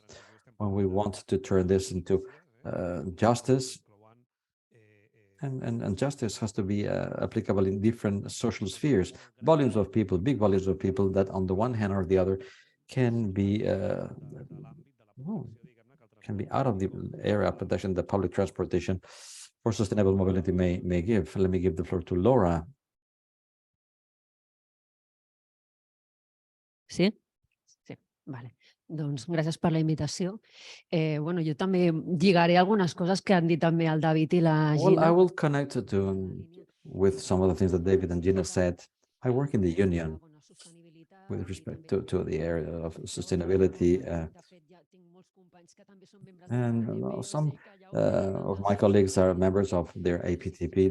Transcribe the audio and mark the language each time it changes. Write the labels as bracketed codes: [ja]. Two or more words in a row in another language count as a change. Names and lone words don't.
[en] When we want to turn this into justice, and justice has to be applicable in different social spheres, volumes of people, big volumes of people that on the one hand or the other can be out of the area of protection that public transportation for sustainable mobility may give. Let me give the floor to Laura. [es] Sí? Sí, vale. [ca] Doncs gràcies per la invitació. Bueno, jo també lligaré algunes coses que han dit també el David i la Gina. [en] Well, I will connect with some of the things that David and Gina said. I work in the union with respect to the area of sustainability, and some of my colleagues are members of their APTP.